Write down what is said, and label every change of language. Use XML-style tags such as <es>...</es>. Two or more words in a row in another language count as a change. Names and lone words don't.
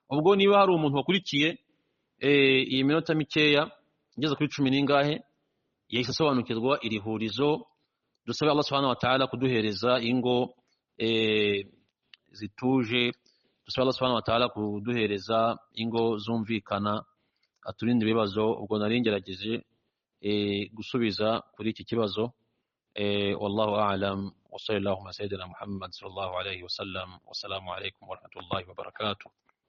<rw>Ubwo niba hari umuntu wakurikiye iyi minota mikeya igeze kuri 10 n'ingahe yahise asobanukirwa iri hurizo. Dusabe Allah</rw> <ar>سبحانه وتعالى</ar> <rw>kuduhereza ingo zituje, dusabe Allah</rw> <ar>سبحانه وتعالى</ar> <rw>kuduhereza ingo zumvikana, aturinde ibibazo. Ubwo nari ngerageje gusubiza kuri iki kibazo.</rw> <ar>والله أعلم وصلى الله على سيدنا محمد صلى الله عليه وسلم. والسلام عليكم ورحمة الله وبركاته.</ar>